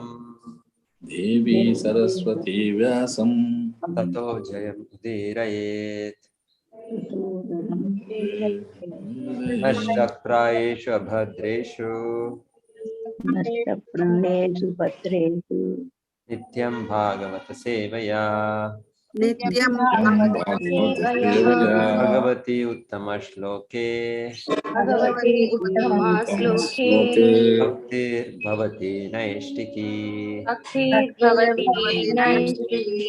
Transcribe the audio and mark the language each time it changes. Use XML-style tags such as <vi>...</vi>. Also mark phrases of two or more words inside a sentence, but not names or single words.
<sa>देवी सरस्वती व्यासं ततो जयमुदीरयेत्। नष्टप्रायेषु अभद्रेषु नष्टप्राणेषु भद्रेषु नित्यं भागवत सेवया నిత్యం भागवत सेवया भगवति उत्तम श्लोके भगवति उत्तम श्लोके भक्तिर्भवति नैष्ठिकी भक्तिर्भवति नैष्ठिकी.</sa>